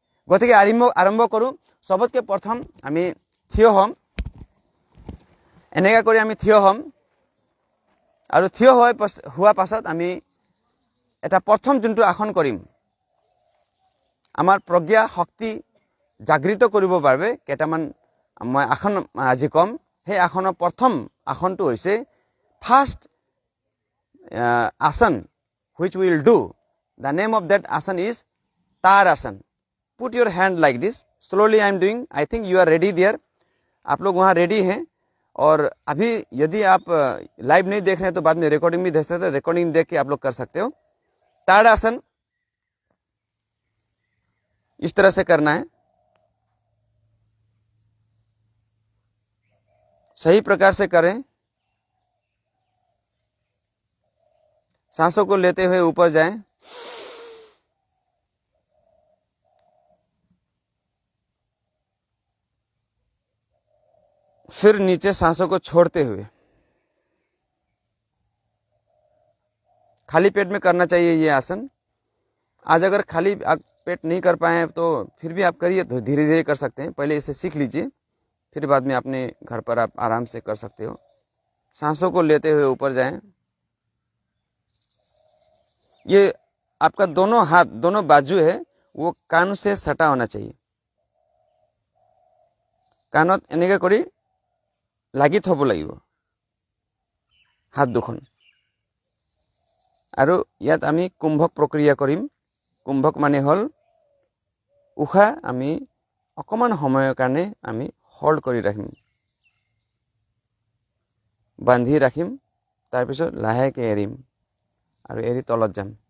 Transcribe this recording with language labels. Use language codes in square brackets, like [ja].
[as] গতিকে আৰম্ভ কৰোঁ। সবতকৈ প্ৰথম আমি থিয় হ'ম, এনেকৈ কৰি আমি থিয় হ'ম, আৰু থিয় হোৱাৰ পাছত আমি এটা প্ৰথম যোনটো আসন কৰিম, আমাৰ প্ৰজ্ঞা শক্তি জাগৃত কৰিবৰ বাবে কেইটামান মই আসন আজি ক'ম। সেই আসনৰ প্ৰথম আসনটো হৈছে ফাৰ্ষ্ট আসন [en] Which will do The name of that asana is Tarasana. Put your hand like this. Slowly I am doing. I think you are ready there. [hi] आप लोग वहाँ रेडी हैं. और अभी यदि आप लाइव नहीं देख रहे हैं तो बाद में रिकॉर्डिंग भी देख सकते हैं. रिकॉर्डिंग देख के आप लोग कर सकते हो. ताड़ासन इस तरह से करना है. सही प्रकार से करें. सांसों को लेते हुए ऊपर जाएं. फिर नीचे सांसों को छोड़ते हुए. खाली पेट में करना चाहिए ये आसन. आज अगर खाली आप पेट नहीं कर पाए तो फिर भी आप करिए, तो धीरे धीरे कर सकते हैं. पहले इसे सीख लीजिए, फिर बाद में अपने घर पर आप आराम से कर सकते हो. सांसों को लेते हुए ऊपर जाएं. ये आपका दोनों हाथ, दोनों बाजू है वो कान से सटा होना चाहिए. [as] कानत এনেকে কৰি লাগি থব লাগিব হাত দুখন. আৰু ইয়াত আমি কুম্ভক প্ৰক্ৰিয়া কৰিম. কুম্ভক মানে হল উশাহ আমি অকমান সময়ৰ কাৰণে আমি হোল্ড কৰি ৰাখিম, বান্ধি ৰাখিম, তাৰপিছত লাহেকে এৰিম আৰু এৰি তলত যাম.